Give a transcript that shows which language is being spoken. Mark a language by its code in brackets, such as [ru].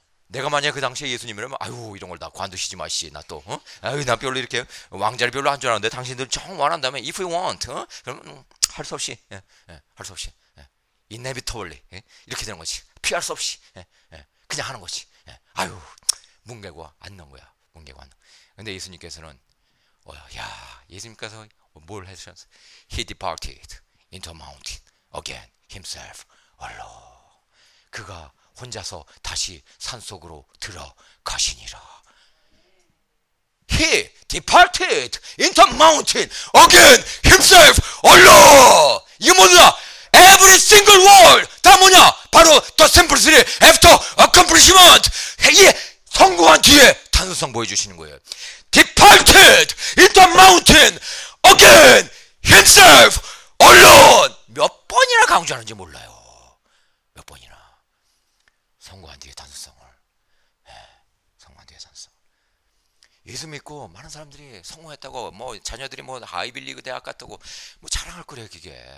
[ko] 내가 만약 그 당시에 예수님이라면, 아유 이런 걸 다 관두시지 마시, 나 또 아유 나 별로 이렇게 왕자리 별로 안 좋아하는데 당신들 정 원한다면 [en] if you want, [ko] 그럼 할 수 없이 할 수 없이 inevitably 이렇게 되는 거지. 피할 수 없이 그냥 하는 거지. 아유 뭉개고 안 넣은 거야. 근데 예수님께서는 예수님께서 뭘 해주셨어요? [en] He departed into a mountain again himself alone. [ko] 그가 혼자서 다시 산속으로 들어가시니라. [en] He departed into a mountain again himself alone. [ko] 이게 뭐냐? [en] Every single word [ko] 다 뭐냐? 바로 [en] the simplicity after accomplishment. [ko] 이 성공한 뒤에 단순성 보여주시는 거예요. [en] Departed into a mountain again himself alone. [ko] 몇 번이나 강조하는지 몰라요. 몇 번이나. 성공한 뒤에 단순성을. 성공한 뒤에 단순성. 예수 믿고 많은 사람들이 성공했다고, 뭐 자녀들이 뭐 아이빌리그 대학 갔다고 뭐 자랑할 거래요 그게.